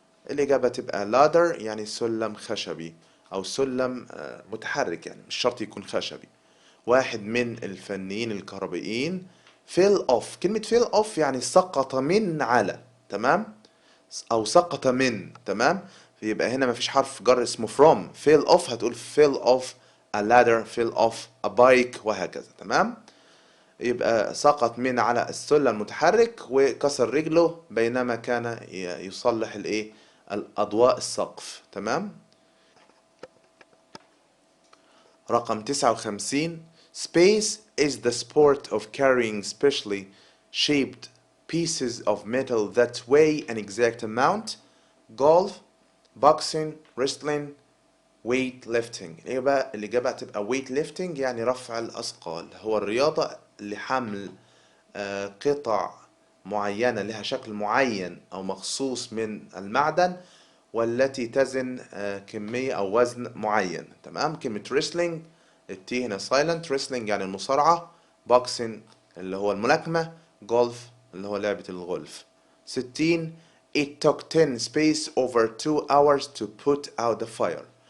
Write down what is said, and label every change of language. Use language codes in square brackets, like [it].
[ar] الإجابة تبقى ladder يعني سلم خشبي أو سلم متحرك، يعني مش شرط يكون خشبي. واحد من الفنيين الكهربائيين [en] fell off. [ar] كلمة [en] fell off [ar] يعني سقط من على، تمام، أو سقط من، تمام. يبقى هنا مفيش حرف جر اسمه from. [en] fell off [ar] هتقول [en] fell off a ladder, fell off a bike [ar] وهكذا، تمام. يبقى سقط من على السلم المتحرك وكسر رجله بينما كان يصلح الايه الأضواء السقف، تمام. رقم 59. [en] Space is the sport of carrying specially shaped pieces of metal that weigh an exact amount. Golf, boxing, wrestling, weightlifting. [ar] الإجابة تبقى weightlifting يعني رفع الأثقال. هو الرياضة لحمل قطع معينة لها شكل معين أو مخصوص من المعدن والتي تزن كمية أو وزن معين، تمام. كلمة wrestling التي هنا silent. wrestling يعني المصارعة. boxing اللي هو الملاكمة. golf اللي هو لعبة الغولف. 60. [en] It took 10 space over 2 hours to put out the fire.